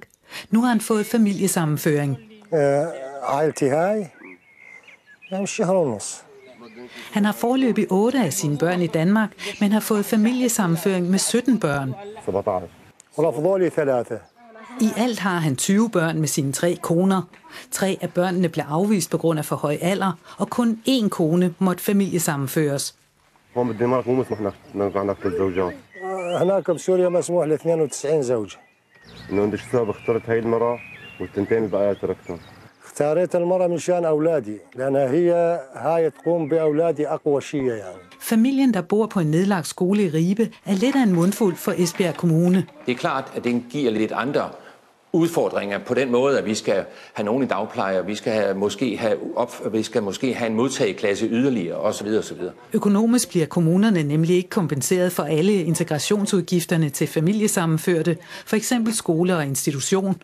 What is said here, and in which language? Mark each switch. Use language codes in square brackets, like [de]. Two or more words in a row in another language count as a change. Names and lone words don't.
[da] Nu har han fået familiesammenføring. Han har foreløbig 8 af sine børn i Danmark, men har fået familiesammenføring med 17 børn. I alt har han 20 børn med sine 3 koner. 3 af børnene blev afvist på grund af for høj alder, og kun 1 kone måtte familiesammenføres. [ar] هناك بسوريا مسموح ل 92 زوجة. إنه عند الشباب اخترت هاي المرأة والتنتين البقايا تركتهم. اختاريت المرأة مشان أولادي لأنها هاي تقوم بأولادي أقوى شيء يعني. [da] Familien, der bor på en nedlagt skole i Ribe, er lidt af en mundfuld for Esbjerg Kommune. Det er klart, at det giver lidt andre udfordringer på den måde, at vi skal have nogen i dagpleje, og vi skal måske have en modtageklasse yderligere osv. osv. Økonomisk bliver kommunerne nemlig ikke kompenseret for alle integrationsudgifterne til familiesammenførte, for eksempel skole og institution.